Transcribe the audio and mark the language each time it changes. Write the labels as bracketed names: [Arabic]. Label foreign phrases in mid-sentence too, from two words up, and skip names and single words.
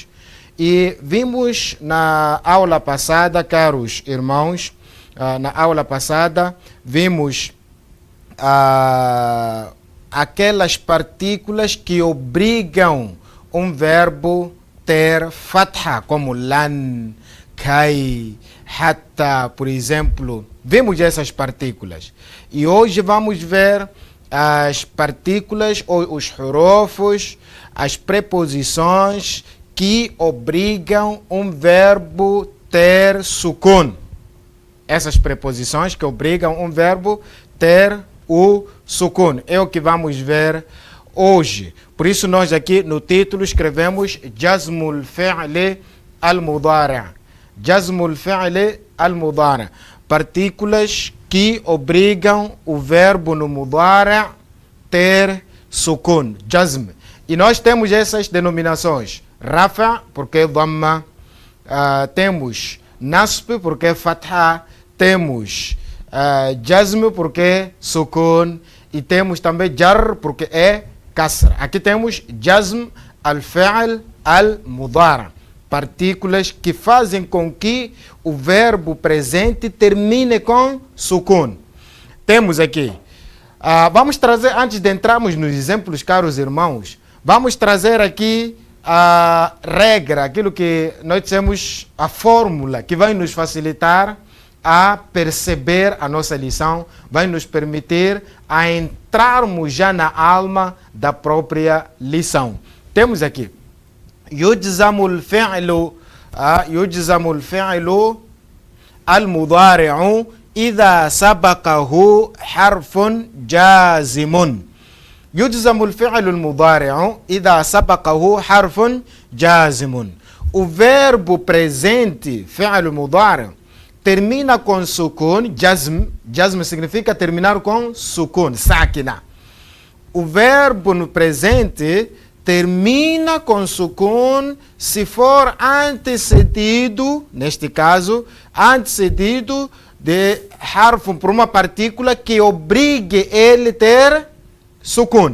[Portuguese] E vimos na aula passada, caros irmãos, vimos aquelas partículas que obrigam um verbo ter fatha, como lan, kai, hatta, por exemplo. Vimos essas partículas. E hoje vamos ver as partículas ou os hurufos, as preposições que obrigam um verbo ter sukun. Essas preposições que obrigam um verbo ter o sukun é o que vamos ver hoje. Por isso nós aqui no título escrevemos [Arabic] جزم الفعل المضارع. جزم الفعل المضارع. [Portuguese] Partículas que obrigam o verbo no Mudari ter sukun, Jazm. E nós temos essas denominações. Rafa, porque é dhamma. Temos Nasb, porque é fatha. Temos Jazm, porque é sukun, e temos também jar, porque é kasra. Aqui temos [Arabic] جزم الفعل المضارع, [Portuguese] partículas que fazem com que o verbo presente termine com sukun. Temos aqui, vamos trazer, antes de entrarmos nos exemplos, caros irmãos, vamos trazer aqui a regra, aquilo que nós dizemos, a fórmula que vai nos facilitar a perceber a nossa lição, vai nos permitir a entrarmos já na alma da própria lição. [Arabic] Temos aqui يجزم الفعل المضارع إذا سبقه حرف جازم. يجزم الفعل المضارع إذا سبقه حرف جازم. [Portuguese] O verbo presente, [Arabic] فعل مضارع', [Portuguese] termina com sukun, jazm. Jazm significa terminar com sukun, sakina. O verbo no presente termina com sukun se for antecedido, neste caso, antecedido de harf por uma partícula que obrigue ele a ter sukun.